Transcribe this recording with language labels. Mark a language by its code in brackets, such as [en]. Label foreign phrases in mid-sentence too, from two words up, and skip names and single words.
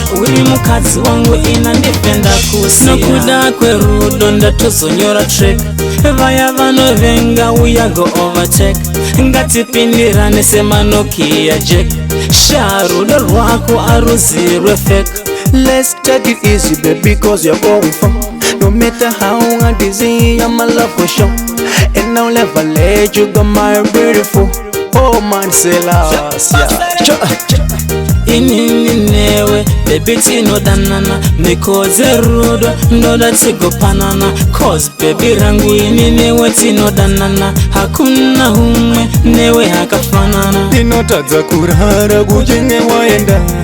[sn] Uri mukadzi wangu ina ndipenda kusiya. Nokuda kwerudo ndatozonyora track. Vaya vanovenga uya [en] go overtake. [sn] Ngatipindirane semanokia jack. Sha rudo rwako aruzi rwefake. [en] Let's take it easy, baby, 'cause you're going far. No matter how hard it is, you're my love for sure. And I'll never let you go, my beautiful. Oh, man, say love, yeah. [sn] Inini newe, baby, tinodanana. Mikodze rudo, ndoda tigopanana. [en] 'Cause, baby [sn] rangu, ini newe tinodanana. Hakuna umwe newe hakafanana. Ndinotadza kurara kuchinge waenda.